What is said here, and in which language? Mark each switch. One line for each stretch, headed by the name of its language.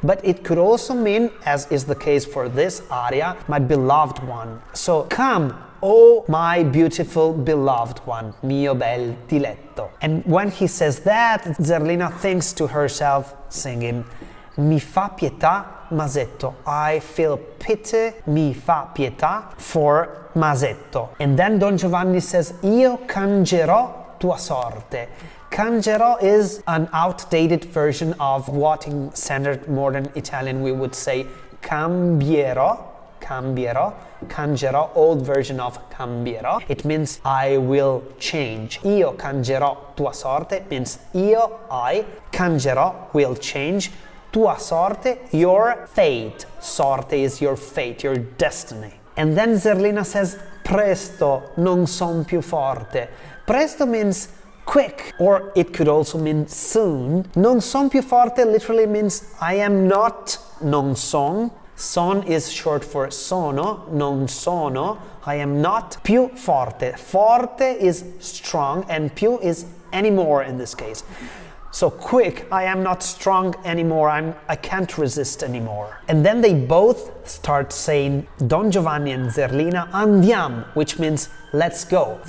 English: But it could also mean, as is the case for this aria, my beloved one. So, come, oh my beautiful beloved one,
Italian: mio bel diletto.
English: And when he says that, Zerlina thinks to herself, singing,
Italian: mi fa pietà Masetto.
English: I feel pity,
Italian: mi fa pietà
English: for Masetto. And then Don Giovanni says,
Italian: io cangerò tua sorte.
English: Cangerò is an outdated version of what in standard modern Italian we would say cambierò. Cambierò, cangerò, old version of cambierò. It means I will change.
Italian: Io cangerò tua sorte
English: means I, cangerò, will change. Tua sorte, your fate. Sorte is your fate, your destiny. And then Zerlina says,
Italian: presto, non son più forte.
English: Presto means quick, or it could also mean soon.
Italian: Non son più forte
English: literally means I am not
Italian: non son.
English: Son is short for sono,
Italian: non sono,
English: I am not
Italian: più forte.
English: Forte is strong and più is anymore in this case. So quick, I am not strong anymore, I can't resist anymore. And then they both start saying, Don Giovanni and Zerlina, andiam, which means let's go.